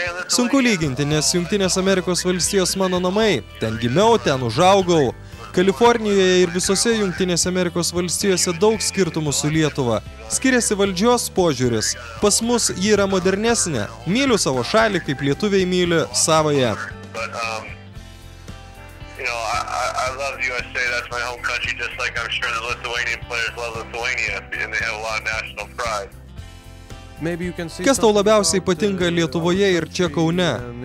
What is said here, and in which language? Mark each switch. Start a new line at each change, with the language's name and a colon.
Lithuanian: Sunku lyginti, nes Jungtinės Amerikos valstijos mano namai. Ten gimiau, ten užaugau. Kalifornijoje ir visose Jungtinėse Amerikos valstijose daug skirtumų su Lietuva. Skiriasi valdžios požiūris. Pas mus ji yra modernesnė. Myliu savo šalį, kaip lietuviai myli savąją.
English: I love the USA, that's my home country, just like I'm sure the Lithuanian players love Lithuania, and they have a lot of national pride.
Lithuanian: Kas tau labiausiai patinka Lietuvoje ir čia Kaune?